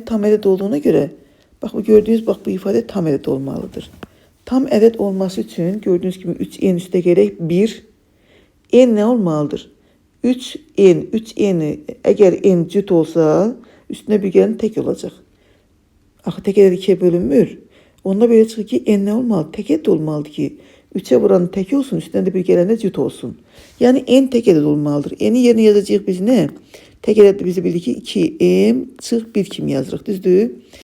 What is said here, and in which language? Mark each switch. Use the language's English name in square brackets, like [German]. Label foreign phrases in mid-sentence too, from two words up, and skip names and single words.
[Azerbaijani] Tam ədəd olduğuna [Turkish] göre bak bu gördüğünüz bu ifade [Azerbaijani] tam ədəd olmalıdır. Tam ədəd olması [Turkish] için gördüğünüz gibi 3n üste gelek 1. N ne olmalıdır? 3n eğer n cüt olsa üstüne bir gelen tek olacak. [Azerbaijani] Axı tek ədəd 2'ye bölünmür. Onda belə çıxır ki [Turkish] n ne olmalı? [Azerbaijani] Tek ədəd olmalıdır [Turkish] ki 3'e vuranın tek olsun, üstüne de bir gelen de cüt olsun. [Azerbaijani] Yani n tek ədəd olmalıdır. [Turkish] N'i yerine [Azerbaijani] yazacağıq biz ne? Tek ədəd bizi bildik ki 2m çıx 1 kimi yazırıq, düzdür?